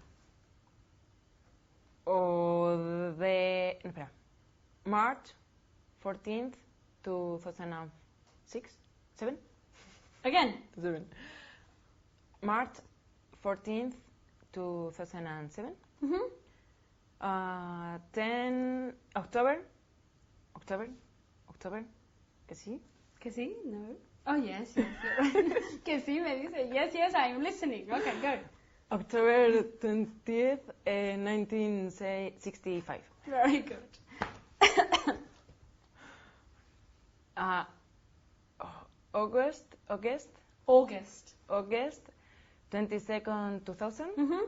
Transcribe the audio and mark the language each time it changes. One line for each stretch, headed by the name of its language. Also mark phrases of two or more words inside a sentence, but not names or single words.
English: March 14th, 2006. 7? Again. 7. March 14th, 2007. 10 October.
Spanish: ¿Que sí? ¿Que sí? No.
English: Oh, yes, you're right.
Spanish: Que sí, me dice.
English: Yes, I'm listening. Okay, go. October 20th, 1965. Very good. August 22nd, 2000.